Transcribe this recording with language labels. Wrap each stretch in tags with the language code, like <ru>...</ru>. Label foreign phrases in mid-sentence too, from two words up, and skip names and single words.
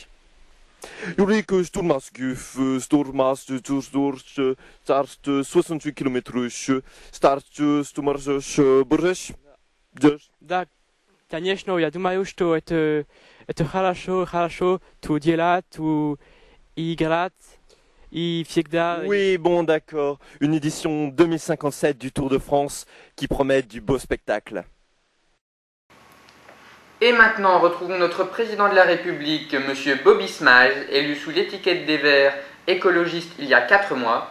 <ru>Yurik Sturmaskev, start 68 km/h, start Да, конечно, я думаю, что это хорошо, tout делать, tout играть.</ru> <fr>Oui, bon, d'accord. Une édition 2057 du Tour de France qui promet du beau spectacle. Et maintenant, retrouvons notre président de la République, M. Bobby Smythe, élu sous l'étiquette des Verts écologiste il y a 4 mois.</fr>